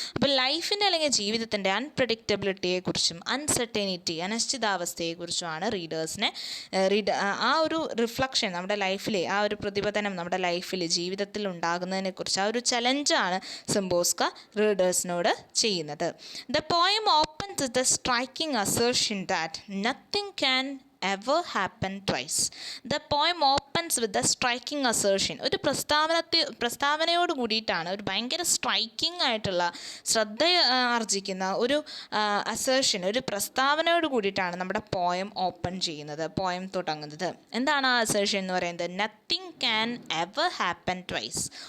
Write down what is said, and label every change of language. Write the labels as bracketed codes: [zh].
[ml] അപ്പോൾ ലൈഫിൻ്റെ അല്ലെങ്കിൽ ജീവിതത്തിൻ്റെ അൺപ്രഡിക്റ്റബിലിറ്റിയെക്കുറിച്ചും അൺസർട്ടനിറ്റി, അനിശ്ചിതാവസ്ഥയെക്കുറിച്ചുമാണ് റീഡേഴ്സിനെ ആ ഒരു റിഫ്ലക്ഷൻ നമ്മുടെ ലൈഫിലെ ആ ഒരു പ്രതിപതനം നമ്മുടെ ലൈഫിൽ ജീവിതത്തിൽ ഉണ്ടാകുന്നതിനെക്കുറിച്ച് ആ ഒരു ചലഞ്ചാണ് സിംബോസ്ക റീഡേഴ്സിനോട് ചെയ്യുന്നത്. [en] The poem opens with the striking assertion that nothing can ever happen twice. The poem opens with the striking assertion. [ml] ഒരു പ്രസ്താവനയോട് കൂടിയിട്ടാണ്, ഒരു ഭയങ്കര സ്ട്രൈക്കിംഗ് ആയിട്ടുള്ള, ശ്രദ്ധ ആർജിക്കുന്ന ഒരു അസേർഷൻ, ഒരു പ്രസ്താവനയോട് കൂടിയിട്ടാണ് നമ്മുടെ പോയം ഓപ്പൺ ചെയ്യുന്നത്, പോയം തുടങ്ങുന്നത്. എന്താണ് ആ അസേർഷൻ എന്ന് പറയുന്നത്? [en] Nothing can ever happen twice.